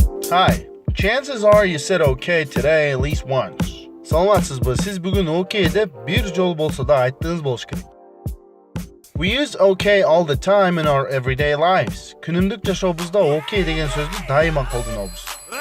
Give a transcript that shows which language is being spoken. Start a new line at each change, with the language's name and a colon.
English: Hi, chances are you said okay today at least once.
Kyrgyz: Саламатсызбы, сиз бүгүн okay деп бир жол болсо да айттыңыз болуш керек.
English: We use okay all the time in our everyday lives.
Kyrgyz: Күнүмдүк жашообузда okay деген сөздү дайыма колдонобуз.